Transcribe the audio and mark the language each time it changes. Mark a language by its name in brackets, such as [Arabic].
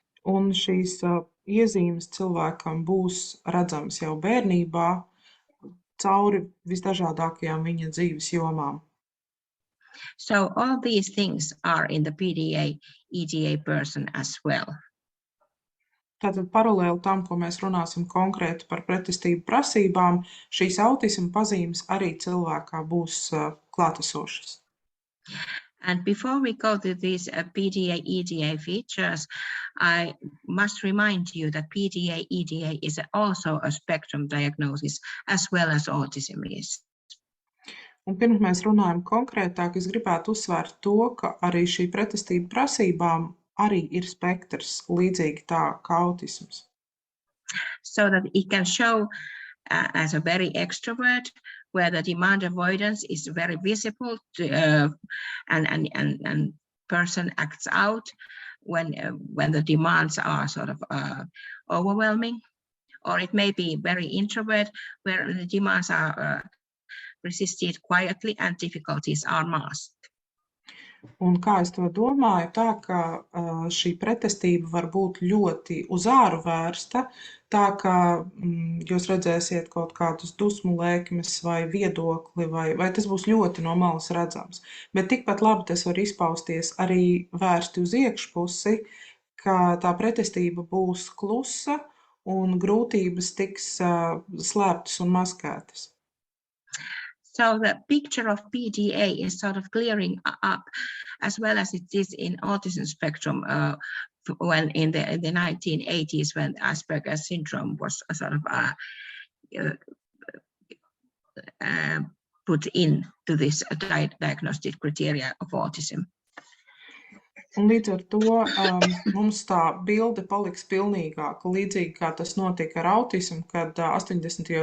[Latvian] Un šīs iezīmes cilvēkam būs redzamas jau bērnībā cauri visdažādākajām viņa dzīves jomām. [English] So all these things are in the PDA-EDA person as well. [Latvian] Tātad paralēli tam, ko mēs runāsim konkrēti par pretestību prasībām, šīs autisma pazīmes arī cilvēkā būs klātesošas. [English] And before we go to these PDA-EDA features, I must remind you that PDA-EDA is also a spectrum diagnosis as well as autism is. [Latvian] Un pirms mēs runājam konkrētāk, es gribētu uzsvērt to, ka arī šī pretestība prasībām arī ir spektrs, līdzīgi tā kā autisms. [English] So that it can show as a very extrovert, where the demand avoidance is very visible and person acts out when the demands are sort of overwhelming, or it may be very introvert, where the demands are resisted quietly and difficulties are masked. [Latvian] Un kā es to domāju, tā ka šī pretestība var būt ļoti uz āru vērsta, tā ka jūs redzēsiet kaut kādus dusmu lēkmes vai viedokli, vai tas būs ļoti no malas redzams. Bet tikpat labi tas var izpausties arī vērsti uz iekšpusi, ka tā pretestība būs klusa un grūtības tiks slēptas un maskētas. [English] So the picture of PDA is sort of clearing up, as well as it is in autism spectrum when in the 1980s, when Asperger's syndrome was sort of put into this diagnostic criteria of autism. [Latvian] Un līdz ar to mums tā bilde paliks pilnīgāka, līdzīgi kā tas notika ar autismu, kad 80.